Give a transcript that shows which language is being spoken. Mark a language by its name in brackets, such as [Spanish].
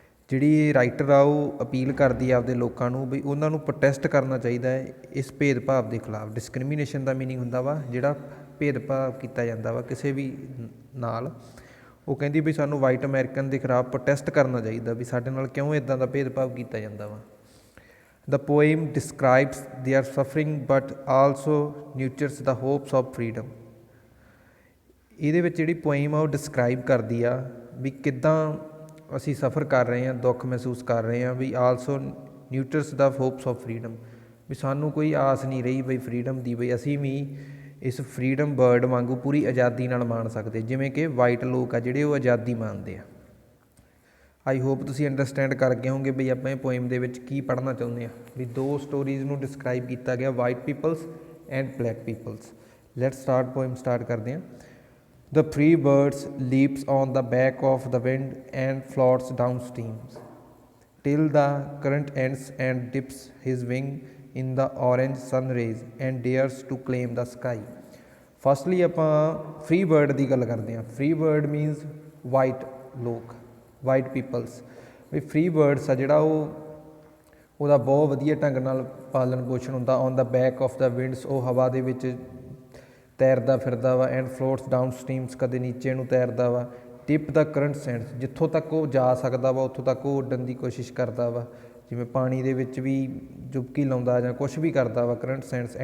[Punjabi] ਜਿਹੜੀ ਇਹ ਰਾਈਟਰ ਆ ਉਹ ਅਪੀਲ ਕਰਦੀ ਆ ਆਪਦੇ ਲੋਕਾਂ ਨੂੰ ਵੀ ਉਹਨਾਂ ਨੂੰ ਪ੍ਰੋਟੈਸਟ ਕਰਨਾ ਚਾਹੀਦਾ ਹੈ ਇਸ ਭੇਦਭਾਵ ਦੇ ਖਿਲਾਫ। ਡਿਸਕ੍ਰਿਮੀਨੇਸ਼ਨ ਦਾ ਮੀਨਿੰਗ ਹੁੰਦਾ ਵਾ ਜਿਹੜਾ ਭੇਦਭਾਵ ਕੀਤਾ ਜਾਂਦਾ ਵਾ ਕਿਸੇ ਵੀ ਨਾਲ। ਉਹ ਕਹਿੰਦੀ ਵੀ ਸਾਨੂੰ ਵਾਈਟ ਅਮੈਰੀਕਨ ਦੇ ਖਿਲਾਫ ਪ੍ਰੋਟੈਸਟ ਕਰਨਾ ਚਾਹੀਦਾ ਵੀ ਸਾਡੇ ਨਾਲ ਕਿਉਂ ਇੱਦਾਂ ਦਾ ਭੇਦਭਾਵ ਕੀਤਾ ਜਾਂਦਾ ਵਾ। [English] The poem describes their suffering but also nurtures the hopes of freedom. [Punjabi] ਇਹਦੇ ਵਿੱਚ ਜਿਹੜੀ ਪੋਇਮ ਆ ਉਹ ਡਿਸਕਰਾਈਬ ਕਰਦੀ ਆ ਵੀ ਕਿੱਦਾਂ ਅਸੀਂ ਸਫ਼ਰ ਕਰ ਰਹੇ ਹਾਂ, ਦੁੱਖ ਮਹਿਸੂਸ ਕਰ ਰਹੇ ਹਾਂ, ਵੀ [English] also nurtures the hopes of freedom, [Punjabi] ਵੀ ਸਾਨੂੰ ਕੋਈ ਆਸ ਨਹੀਂ ਰਹੀ ਬਈ ਫਰੀਡਮ ਦੀ, ਬਈ ਅਸੀਂ ਵੀ ਇਸ ਫਰੀਡਮ ਬਰਡ ਵਾਂਗੂ ਪੂਰੀ ਆਜ਼ਾਦੀ ਨਾਲ ਮਾਣ ਸਕਦੇ ਜਿਵੇਂ ਕਿ ਵਾਈਟ ਲੋਕ ਆ ਜਿਹੜੇ ਉਹ ਆਜ਼ਾਦੀ ਮਾਣਦੇ ਆ। [English] I hope [Punjabi] ਤੁਸੀਂ ਅੰਡਰਸਟੈਂਡ ਕਰ ਗਏ ਹੋਗੇ ਵੀ ਆਪਾਂ ਇਹ ਪੋਇਮ ਦੇ ਵਿੱਚ ਕੀ ਪੜ੍ਹਨਾ ਚਾਹੁੰਦੇ ਹਾਂ। ਵੀ ਦੋ ਸਟੋਰੀਜ਼ ਨੂੰ ਡਿਸਕਰਾਈਬ ਕੀਤਾ ਗਿਆ, [English] White peoples and black peoples. Let start, [Punjabi] poem start ਕਰਦੇ ਹਾਂ। [English] The free birds leaps on the back of the wind and floats downstreams till the current ends and dips his wing in the orange sun rays and dares to claim the sky. [Punjabi] Firstly ਆਪਾਂ free bird ਦੀ ਗੱਲ ਕਰਦੇ ਹਾਂ। [English] free bird means white [Punjabi] ਲੋਕ, [English] White peoples. [Punjabi] ਵੀ free birds ਆ ਜਿਹੜਾ ਉਹਦਾ ਬਹੁਤ ਵਧੀਆ ਢੰਗ ਨਾਲ ਪਾਲਣ ਪੋਸ਼ਣ ਹੁੰਦਾ। [English] on the back of the winds, [Punjabi] ਉਹ ਹਵਾ ਦੇ ਵਿੱਚ ਤੈਰਦਾ ਫਿਰਦਾ ਵਾ। [English] and floats down streams, [Punjabi] ਕਦੇ ਨੀਚੇ ਨੂੰ ਤੈਰਦਾ ਵਾ। ਟਿਪ ਦਾ ਕਰੰਟ ਸੈਂਸ, ਜਿੱਥੋਂ ਤੱਕ ਉਹ ਜਾ ਸਕਦਾ ਵਾ ਉੱਥੋਂ ਤੱਕ ਉਹ ਉੱਡਣ ਦੀ ਕੋਸ਼ਿਸ਼ ਕਰਦਾ ਵਾ, ਜਿਵੇਂ ਪਾਣੀ ਦੇ ਵਿੱਚ ਵੀ ਡੁਬਕੀ ਲਾਉਂਦਾ ਜਾਂ ਕੁਛ ਵੀ ਕਰਦਾ ਵਾ, ਕਰੰਟ ਸੈਂਸ।